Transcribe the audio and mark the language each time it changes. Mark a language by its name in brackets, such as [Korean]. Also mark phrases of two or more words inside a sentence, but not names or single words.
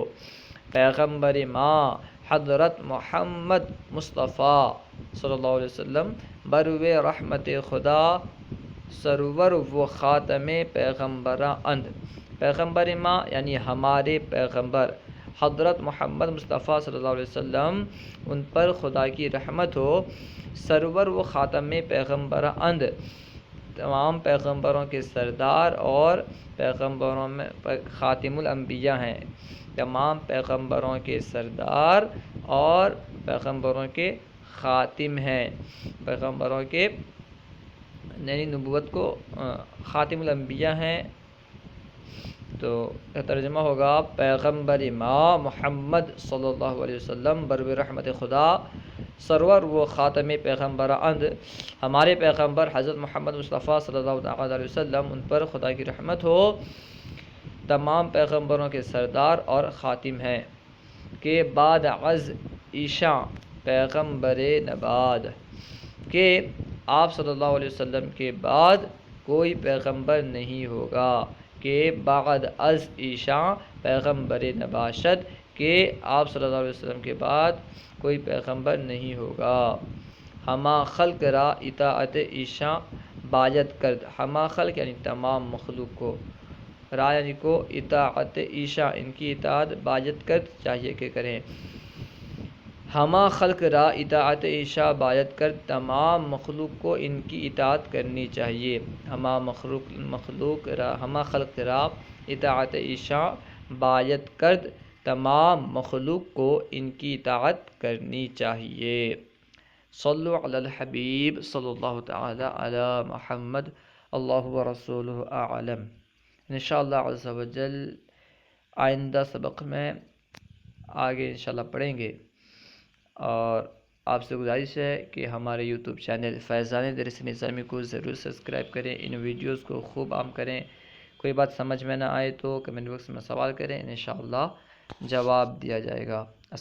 [Persian] پیغمبر ما حضرت محمد مصطفیٰ [Arabic] صلی اللہ علیہ وسلم [Persian] بروے رحمت خدا سرور و خاتم پیغمبراں اند۔ پیغمبر ما [Urdu] یعنی ہمارے پیغمبر حضرت محمد مصطفیٰ [Arabic] صلی اللہ علیہ وسلم [Urdu] ان پر خدا کی رحمت ہو، [Persian] سرور و خاتم پیغمبراں اند، [Urdu] تمام پیغمبروں کے سردار اور پیغمبروں میں [Arabic] خاتم الانبیاء [Urdu] ہیں، تمام پیغمبروں کے سردار اور پیغمبروں کے خاتم ہیں، پیغمبروں کے یعنی نبوت کو [Arabic] خاتم الانبیاء [Urdu] ہیں۔ تو ترجمہ ہوگا [Persian] پیغمبر ما محمد [Arabic] صلی اللہ علیہ وسلم [Persian] بروے رحمت خدا سرور و خاتم پیغمبر اند، [Urdu] ہمارے پیغمبر حضرت محمد مصطفیٰ [Arabic] صلی اللہ علیہ وسلم [Urdu] ان پر خدا کی رحمت ہو، تمام پیغمبروں کے سردار اور خاتم ہیں، [Persian] کے بعد از ایشاں پیغمبر نباد، [Urdu] کہ آپ [Arabic] صلی اللہ علیہ وسلم [Urdu] کے بعد کوئی پیغمبر نہیں ہوگا، [Persian] کہ بعد از ایشاں پیغمبر نباشد، [Urdu] کہ آپ [Arabic] صلی اللہ علیہ وسلم [Urdu] کے بعد کوئی پیغمبر نہیں ہوگا۔ [Persian] ہما خلق را اطاعت ایشاں باید کرد، ہما خلق [Urdu] یعنی تمام مخلوق کو، را یعنی کو، [Persian] اطاعت ایشاں [Urdu] ان کی اطاعت [Persian] باید کرد [Urdu] چاہیے کہ کریں، [Persian] ہما خلق را اطاعت ایشاں باید کرد [Urdu] تمام مخلوق کو ان کی اطاعت کرنی چاہیے، [Persian] ہما خلق را اطاعت ایشاں باید کرد [Urdu] تمام مخلوق کو ان کی اطاعت کرنی چاہیے۔ [Arabic] صلو علی الحبیب صلی اللہ تعالی علی محمد، اللہ ورسولہ اعلم۔ انشاءاللہ عز و جل [Urdu] آئندہ سبق میں آگے انشاءاللہ پڑھیں گے، اور آپ سے گزارش ہے کہ ہمارے یوٹیوب چینل فیضان درس نظامی کو ضرور سبسکرائب کریں، ان ویڈیوز کو خوب عام کریں، کوئی بات سمجھ میں نہ آئے تو کمنٹ باکس میں سوال کریں، انشاءاللہ جواب دیا جائے گا۔